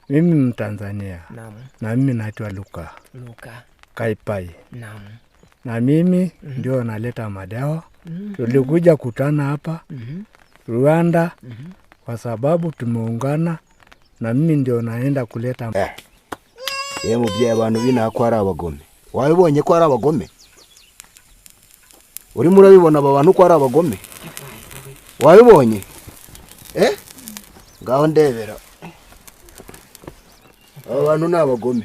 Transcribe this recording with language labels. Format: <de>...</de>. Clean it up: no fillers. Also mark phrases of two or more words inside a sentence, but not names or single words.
<sw>Mimi Mtanzania. Naam. Na mimi naitwa Luka Kaipai. Naam. Na mimi ndio naleta madawa. Tulikuja kutana hapa Rwanda kwa sababu tumeungana, na mimi ndio naenda kuleta</sw> <rw>mubyeyi abantu bina ko ari abagome. Wabibonye ko ari abagome? Urimo urabibona aba bantu ko ari abagome? Wabibonye? Ngaho ndebera. Aba bantu ni abagome.</rw>